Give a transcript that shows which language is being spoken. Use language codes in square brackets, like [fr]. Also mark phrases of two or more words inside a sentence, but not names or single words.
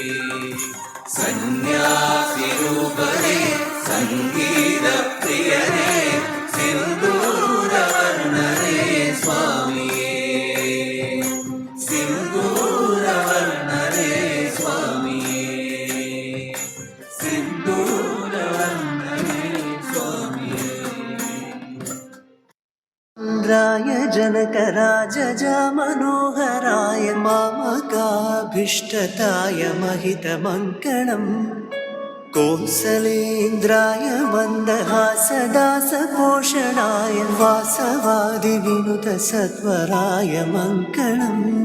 [ml] സന്യാസി രൂപനേ സംഗീത പ്രിയനേ സിന്ദൂരവർണ്ണനേ സ്വാമിയേ. സിന്ദൂരവർണ്ണനേ സ്വാമിയേ. സിന്ദൂരവർണ്ണനേ സ്വാമിയേ. [sa] राय जनकराजज मनोहराय मामकाभीष्टताय महितमङ्गलम्. कोसलेन्द्राय मन्दहासदासपोषणाय वासवादिविनुतसत्वराय मङ्गलम्.